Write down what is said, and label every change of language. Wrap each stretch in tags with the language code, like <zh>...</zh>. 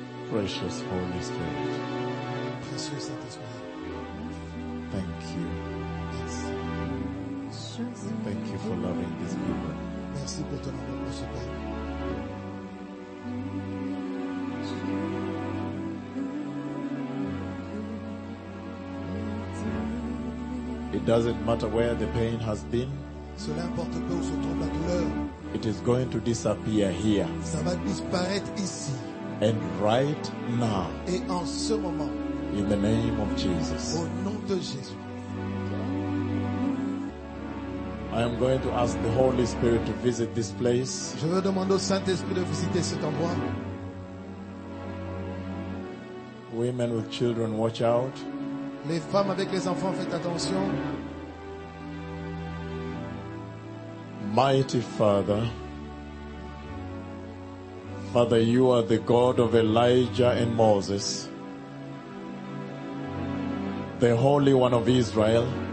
<en>Precious Holy Spirit, thank you. Thank you for loving these people.</en> <fr>Merci pour ton amour, mon Seigneur.</fr> <en>It doesn't matter where the pain has been.</en> <fr>Cela importe peu où se trouve la douleur.</fr> <en>It is going to disappear here.</en> <fr>Ça va disparaître ici.</fr> <en>And right now.</en> <fr>Et en ce moment.</fr> <en>In the name of Jesus.</en> <fr>Au nom de Jésus.</fr> <en>I am going to ask the Holy Spirit to visit this place.</en> <fr>Je veux demander au Saint-Esprit de visiter cet endroit.</fr> <en>Women with children, watch out.</en> <fr>Les femmes avec les enfants, faites attention.</fr> <en>Mighty Father, Father, you are the God of Elijah and Moses, the Holy One of Israel.</en>